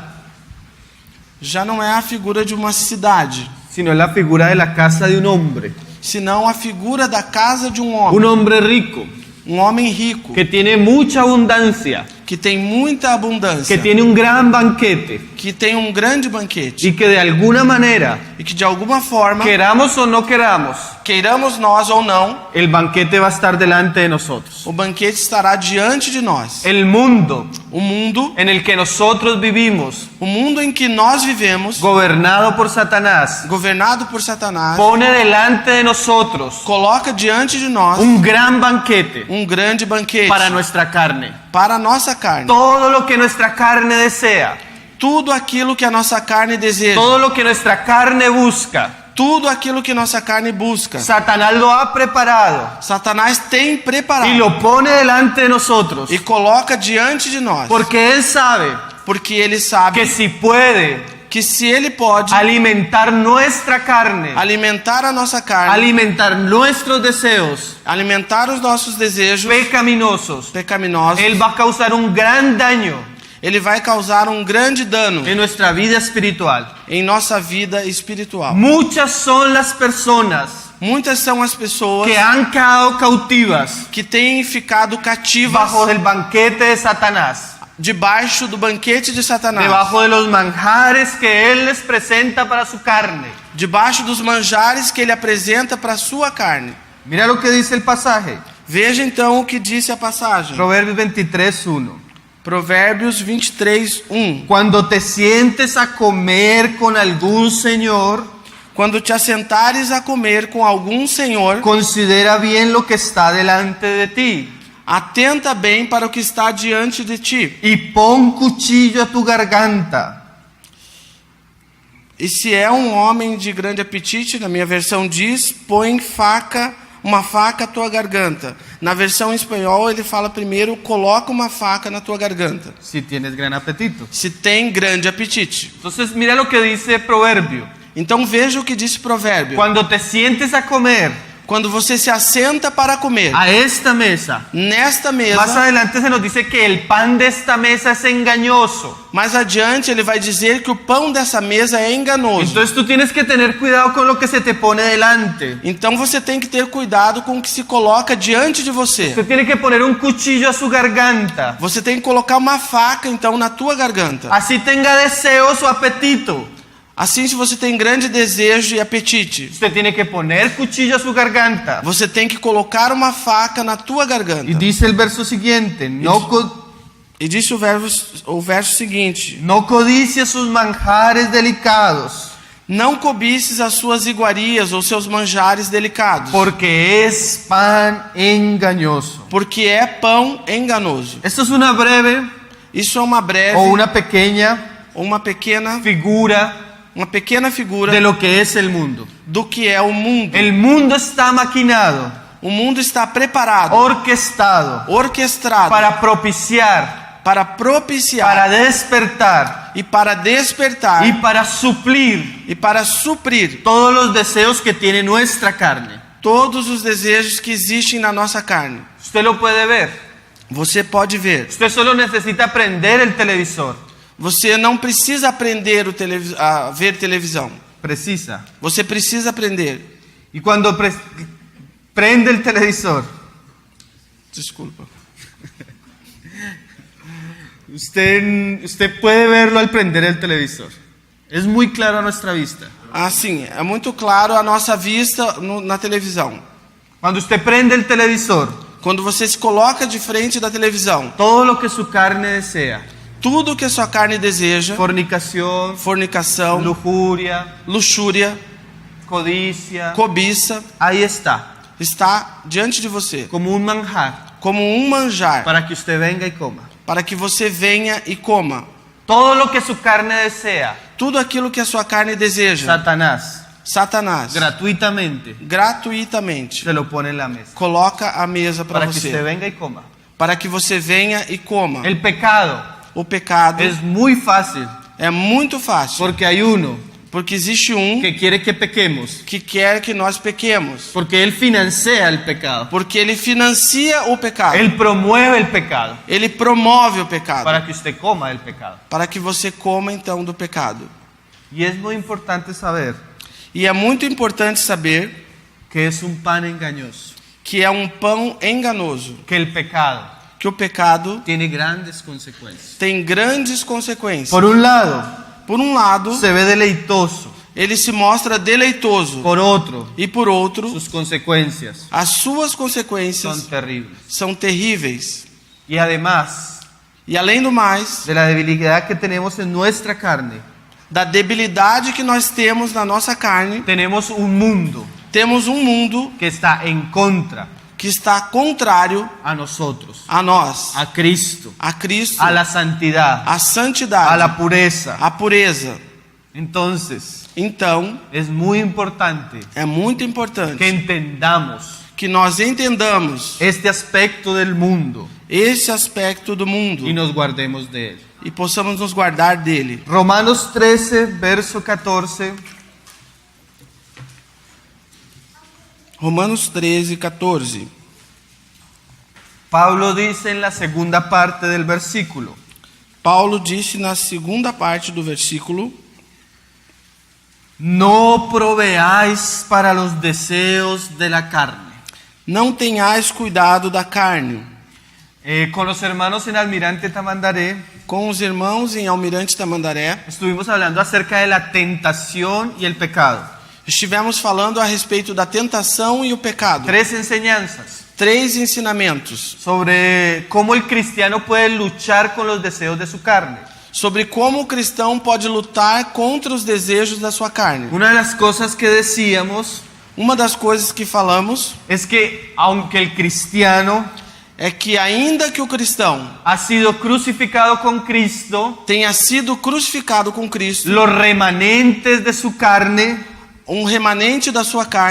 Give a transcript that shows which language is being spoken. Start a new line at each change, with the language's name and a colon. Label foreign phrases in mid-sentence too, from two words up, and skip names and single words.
Portuguese: Já não é a figura de uma cidade,
Spanish: sino es la figura de la casa de un hombre.
Portuguese: senão a figura da casa de um homem.
Spanish: Un hombre rico,
Portuguese: Um homem rico,
Spanish: que tiene mucha abundancia,
Portuguese: que tem muita abundância,
Spanish: que tiene un gran banquete
Portuguese: que tem um grande banquete
Spanish: y que de alguna manera,
Portuguese: e que de alguma forma,
Spanish: queramos o no queramos,
Portuguese: queiramos nós ou não,
Spanish: el banquete va a estar delante de nosotros.
Portuguese: o banquete estará diante de nós.
Spanish: El mundo
Portuguese: O mundo,
Spanish: en el que nosotros vivimos,
Portuguese: o mundo em que nós vivemos,
Spanish: gobernado por Satanás,
Portuguese: governado por Satanás,
Spanish: pone delante de nosotros
Portuguese: coloca diante de nós
Spanish: un gran banquete
Portuguese: um grande banquete
Spanish: para nuestra carne.
Portuguese: para a nossa carne.
Spanish: Todo lo que nuestra carne desea,
Portuguese: Tudo aquilo que a nossa carne deseja,
Spanish: todo lo que nuestra carne busca,
Portuguese: tudo aquilo que nossa carne busca,
Spanish: Satanás lo ha preparado
Portuguese: Satanás tem preparado
Spanish: y lo pone delante de nosotros,
Portuguese: e coloca diante de nós,
Spanish: porque él sabe
Portuguese: porque ele sabe
Spanish: que si puede
Portuguese: que se ele pode
Spanish: alimentar nuestra carne,
Portuguese: alimentar a nossa carne,
Spanish: alimentar nuestros deseos
Portuguese: alimentar os nossos desejos
Spanish: pecaminosos,
Portuguese: pecaminosos,
Spanish: él va a causar un gran daño
Portuguese: ele vai causar um grande dano
Spanish: en nuestra vida espiritual.
Portuguese: em nossa vida espiritual.
Spanish: Muchas son las personas
Portuguese: Muitas são as pessoas
Spanish: que han quedado cautivas
Portuguese: que têm ficado cativas
Spanish: bajo el banquete de Satanás,
Portuguese: debaixo do banquete de Satanás,
Spanish: debajo de los manjares que él les presenta para su carne.
Portuguese: debaixo dos manjares que ele apresenta para a sua carne.
Spanish: Mira lo que dice el pasaje,
Portuguese: Veja então o que disse a passagem.
Spanish: Proverbios 23:1.
Portuguese: Provérbios 23:1.
Spanish: Cuando te sientes a comer con algún señor,
Portuguese: Quando te assentares a comer com algum senhor,
Spanish: considera bien lo que está delante de ti
Portuguese: atenta bem para o que está diante de ti.
Spanish: y pon cuchillo a tu garganta.
Portuguese: E se é um homem de grande apetite, na minha versão diz, põe uma faca à tua garganta. Na versão em espanhol ele fala primeiro, coloca uma faca na tua garganta.
Spanish: Si tienes gran apetito.
Portuguese: Se tem grande apetite.
Spanish: Entonces mira lo que dice Proverbio.
Portuguese: Então veja o que diz Provérbio.
Spanish: Cuando te sientes a comer
Portuguese: Quando você se assenta para comer,
Spanish: a esta mesa,
Portuguese: nesta
Spanish: más
Portuguese: mesa,
Spanish: adelante se nos dice que el pan de esta mesa es engañoso.
Portuguese: mais adiante ele vai dizer que o pão dessa mesa é enganoso.
Spanish: Entonces tú tienes que tener cuidado con lo que se te pone delante.
Portuguese: Então você tem que ter cuidado com o que se coloca diante de você.
Spanish: Usted tiene que poner un cuchillo a su garganta.
Portuguese: Você tem que colocar uma faca então na tua garganta.
Spanish: Así tenga deseos o apetito.
Portuguese: Assim, se você tem grande desejo e apetite,
Spanish: Usted tiene que poner cuchillo a su garganta.
Portuguese: você tem que colocar uma faca na tua garganta.
Spanish: Y dice el verso siguiente,
Portuguese: E disse o verso seguinte:
Spanish: no codicies sus manjares delicados,
Portuguese: não cobices as suas iguarias ou seus manjares delicados,
Spanish: porque es pan engañoso.
Portuguese: porque é pão enganoso.
Spanish: Esto es una breve
Portuguese: Isso é uma breve
Spanish: o una pequeña
Portuguese: ou uma pequena figura
Spanish: de lo que es el mundo.
Portuguese: do que é o mundo.
Spanish: El mundo está maquinado,
Portuguese: O mundo está preparado,
Spanish: orquestado
Portuguese: orquestrado
Spanish: para propiciar,
Portuguese: para propiciar
Spanish: para despertar
Portuguese: e para despertar
Spanish: y para suplir
Portuguese: e para suprir
Spanish: todos los deseos que tiene nuestra carne.
Portuguese: todos os desejos que existem na nossa carne.
Spanish: Usted lo puede ver.
Portuguese: Você pode ver.
Spanish: Usted solo necesita prender el televisor.
Portuguese: Você não precisa aprender a ver televisão. Precisa. Você precisa aprender.
Spanish: Y cuando prende el televisor,
Portuguese: Desculpa.
Spanish: usted puede verlo al prender el televisor. Es muy claro a nuestra vista.
Portuguese: Assim, é muito claro a nossa vista na televisão.
Spanish: Cuando usted prende el televisor,
Portuguese: Quando você se coloca de frente da televisão,
Spanish: todo lo que su carne desea,
Portuguese: tudo que a sua carne deseja,
Spanish: fornicación,
Portuguese: fornicação,
Spanish: lujuria,
Portuguese: luxúria,
Spanish: codicia,
Portuguese: cobiça,
Spanish: ahí está,
Portuguese: está diante de você,
Spanish: como un manjar,
Portuguese: como um manjar,
Spanish: para que usted venga y coma.
Portuguese: para que você venha e coma.
Spanish: Todo lo que su carne desea,
Portuguese: Tudo aquilo que a sua carne deseja, Satanás, gratuitamente,
Spanish: se lo pone en la mesa,
Portuguese: coloca a mesa para
Spanish: para que usted
Portuguese: você,
Spanish: venga y coma.
Portuguese: para que você venha e coma.
Spanish: El pecado
Portuguese: O pecado
Spanish: es muy fácil,
Portuguese: é muito fácil,
Spanish: porque hay uno
Portuguese: porque existe um
Spanish: que quiere que pequemos,
Portuguese: que quer que nós pequemos,
Spanish: porque él financia el pecado,
Portuguese: porque ele financia o pecado,
Spanish: él promueve el pecado,
Portuguese: ele promove o pecado,
Spanish: para que usted coma el pecado.
Portuguese: para que você coma então do pecado.
Spanish: Y es muy importante saber
Portuguese: E é muito importante saber
Spanish: que es un pan engañoso,
Portuguese: que é um pão enganoso,
Spanish: que el pecado
Portuguese: que o pecado
Spanish: tiene grandes consecuencias.
Portuguese: tem grandes consequências.
Spanish: Por un lado,
Portuguese: Por um lado,
Spanish: se ve deleitoso,
Portuguese: ele se mostra deleitoso,
Spanish: por otro,
Portuguese: e por outro,
Spanish: sus consecuencias
Portuguese: as suas
Spanish: son
Portuguese: consequências
Spanish: terribles.
Portuguese: são terríveis.
Spanish: Y además
Portuguese: E além do mais,
Spanish: de la debilidad que tenemos en nuestra carne,
Portuguese: da debilidade que nós temos na nossa carne,
Spanish: tenemos un mundo
Portuguese: temos um mundo
Spanish: que está en contra
Portuguese: que está contrário
Spanish: a nosotros,
Portuguese: a nós,
Spanish: a Cristo,
Portuguese: a Cristo,
Spanish: a la santidad,
Portuguese: a santidade,
Spanish: a la pureza.
Portuguese: a pureza.
Spanish: Entonces,
Portuguese: Então,
Spanish: es muy importante
Portuguese: é muito importante
Spanish: que entendamos
Portuguese: que nós entendamos
Spanish: este aspecto del mundo
Portuguese: esse aspecto do mundo
Spanish: y nos guardemos de él.
Portuguese: e possamos nos guardar dele.
Spanish: Romanos 13, verso 14.
Portuguese: Romanos 13, 14.
Spanish: Pablo dice en la segunda parte del versículo:
Portuguese: Paulo disse na segunda parte do versículo:
Spanish: No proveáis para los deseos de la carne.
Portuguese: Não tenhais cuidado da carne.
Spanish: Con los hermanos en Almirante Tamandaré
Portuguese: Com os irmãos em Almirante Tamandaré,
Spanish: estuvimos hablando acerca de la tentación y el pecado.
Portuguese: estivemos falando a respeito da tentação e o pecado.
Spanish: 3 enseñanzas
Portuguese: 3 ensinamentos
Spanish: sobre cómo el cristiano puede luchar con los deseos de su carne.
Portuguese: sobre como o cristão pode lutar contra os desejos da sua carne.
Spanish: Una de las cosas que decíamos
Portuguese: Uma das coisas que falamos
Spanish: es que aunque el cristiano
Portuguese: é que ainda que o cristão
Spanish: ha sido crucificado con Cristo,
Portuguese: tenha sido crucificado com Cristo,
Spanish: los remanentes de su carne
Portuguese: remanente da sua carne